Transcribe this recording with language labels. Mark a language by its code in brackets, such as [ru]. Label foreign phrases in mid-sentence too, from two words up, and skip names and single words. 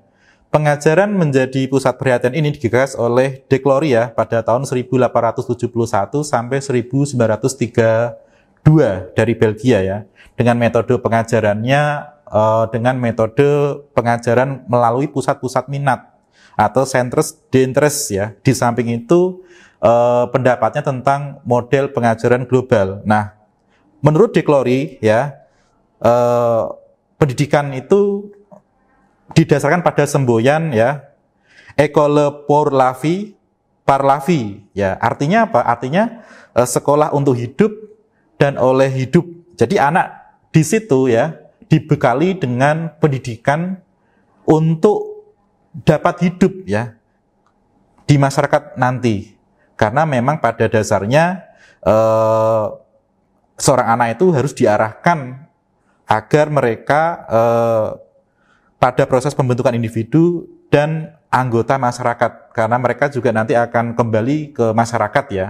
[id] Pengajaran menjadi pusat perhatian ini digagas oleh De Clory ya pada tahun 1871 sampai 1932 dari Belgia ya, dengan metode pengajarannya dengan metode pengajaran melalui pusat-pusat minat atau [fr] centers d'interest [id] ya. Di samping itu pendapatnya tentang model pengajaran global. Nah, menurut De Clory ya, pendidikan itu didasarkan pada semboyan ya, [fr] École pour la vie par la vie [id] ya. Artinya apa? Artinya sekolah untuk hidup dan oleh hidup. Jadi anak di situ ya dibekali dengan pendidikan untuk dapat hidup ya di masyarakat nanti. Karena memang pada dasarnya seorang anak itu harus diarahkan agar mereka pada proses pembentukan individu dan anggota masyarakat, karena mereka juga nanti akan kembali ke masyarakat ya.